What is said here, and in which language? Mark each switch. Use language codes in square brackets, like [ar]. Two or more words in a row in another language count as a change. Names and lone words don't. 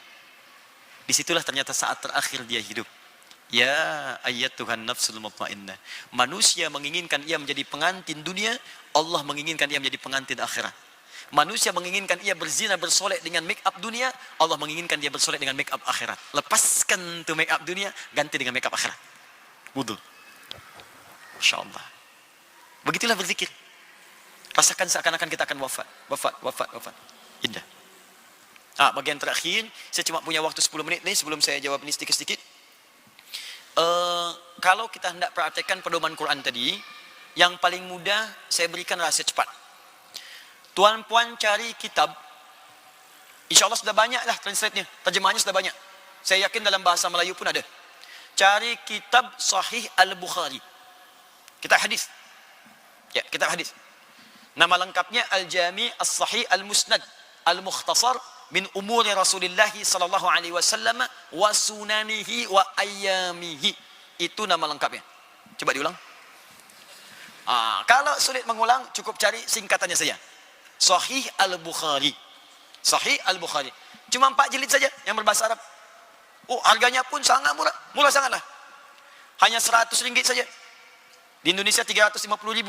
[id] Disitulah ternyata saat terakhir dia hidup. [ar] يا أيتها النفس المطمئنة. [id] Manusia menginginkan ia menjadi pengantin dunia, Allah menginginkan ia menjadi pengantin akhirat. Manusia menginginkan ia berzina bersolek dengan [en] make up [id] dunia, Allah menginginkan dia bersolek dengan [en] make up [id] akhirat. Lepaskan tu [en] make up [id] dunia, ganti dengan [en] make up [id] akhirat. Wudu. Insyaallah. Begitulah berzikir. Rasakan seakan-akan kita akan wafat. Indah. Bagian terakhir, saya cuma punya waktu 10 menit ni sebelum saya jawab ini sedikit-sedikit. Kalau kita hendak praktekkan pedoman Quran tadi, yang paling mudah saya berikan rahasia cepat. Tuan-puan cari kitab, [ar] إن شاء الله [id] sudah banyak lah translate-nya, terjemahannya sudah banyak. Saya yakin dalam bahasa Melayu pun ada. Cari kitab Sahih Al-Bukhari. Kitab hadis. Ya, kitab hadis. Nama lengkapnya [ar] الجامع الصحيح المسند المختصر من أمور رسول الله صلى الله عليه وسلم وسننه وأيامه. [id] Itu nama lengkapnya. Coba diulang. Kalau sulit mengulang, cukup cari singkatannya saja. Sahih Al-Bukhari. Sahih Al-Bukhari. Cuma 4 jilid saja yang berbahasa Arab. Oh, harganya pun sangat murah. Murah sangatlah. Hanya RM100 saja. Di Indonesia 350.000.